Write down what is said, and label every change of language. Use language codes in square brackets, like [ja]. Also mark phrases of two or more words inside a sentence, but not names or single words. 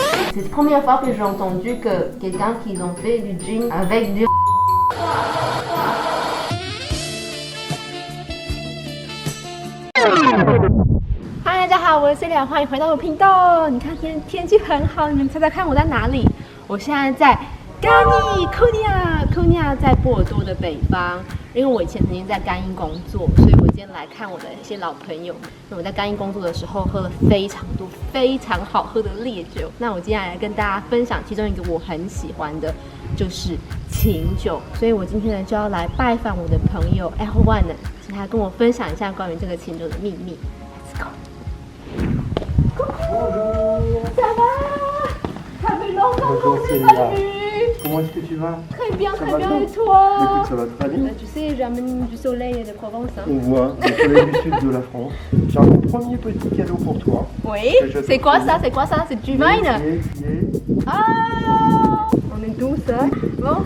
[fr] C'est la première fois que j'ai entendu que quelqu'un qui ont fait du gin avec du... [zh] 嗨，大家好，我是 Celia， 欢迎回到我频道。你看天气很好，你们猜猜看我在哪里？我现在在甘尼科尼亚，在波尔多的北方。因为我以前曾经在甘英工作，所以我今天来看我的一些老朋友。因为我在甘英工作的时候喝了非常多非常好喝的烈酒。那我接下来跟大家分享其中一个我很喜欢的，就是琴酒。所以我今天呢就要来拜访我的朋友 Erwan， 请他跟我分享一下关于这个琴酒的秘密。 [en] Let's go。 [fr] Bonjour。Ça va？ Ça fait longtemps qu'on s'est pas vu。 Comment est-ce que tu vas? Très bien, et toi? Écoute, ça va très bien. Tu sais, j'amène du soleil de Provence. Hein. On voit le soleil du sud de la France. J'ai un premier petit cadeau pour toi. Oui, c'est quoi ça? C'est du vin? Ah, on est tous, hein? Bon.